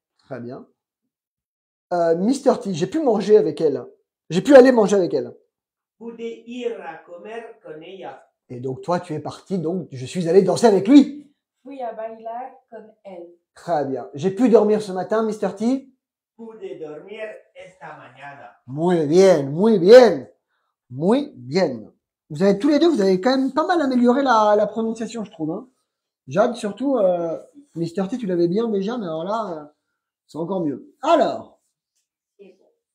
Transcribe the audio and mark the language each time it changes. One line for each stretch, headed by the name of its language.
French: Très bien. Mr. T, j'ai pu manger avec elle. J'ai pu aller manger avec elle.
Spanish: Pude ir a comer con ella.
French: Et donc toi, tu es parti, donc je suis allé danser avec lui.
Spanish: Fui a bailar con él.
French: Très bien. J'ai pu dormir ce matin, Mr. T.
Spanish: Pude dormir esta mañana. Muy bien, muy bien. Muy bien.
French: Vous avez tous les deux, vous avez quand même pas mal amélioré la prononciation, je trouve. Hein. Jade, surtout, Mr. T, tu l'avais bien déjà, mais alors là, c'est encore mieux. Alors, Et bon.